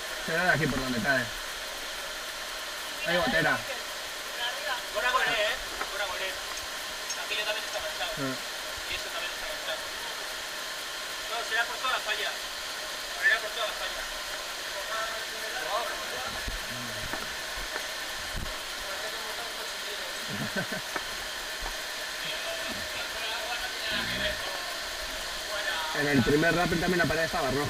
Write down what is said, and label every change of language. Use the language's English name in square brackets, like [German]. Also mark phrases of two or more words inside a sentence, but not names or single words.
[Spanish] Se ve de aquí por donde cae. Hay gotera. Gora Goré, ¿eh? Gora Goré. Aquello también está manchado. Y eso también está manchado. No, será por toda la falla. Será por toda la falla. En el primer rappel también la pared estaba roja.